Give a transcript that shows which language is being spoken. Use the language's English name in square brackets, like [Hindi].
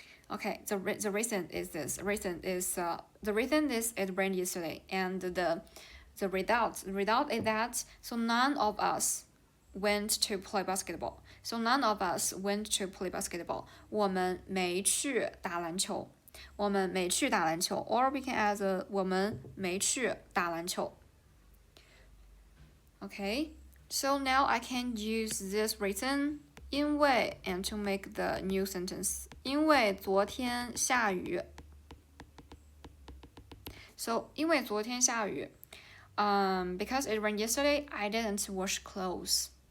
[English] Okay, the reason is this. The reason is it rained yesterday, and the result is that so none of us went to play basketball. So none of us went to play basketball. [Chinese] 我们没去打篮球。我们没去打篮球 [English] or we can add [Chinese] 我们没去打篮球。 [English] Okay, so now I can use this reason 因为 and to make the new sentence [Chinese] 因为昨天下雨 [English] so [Chinese] 因为昨天下雨 [English] because it rained yesterday I didn't wash clothes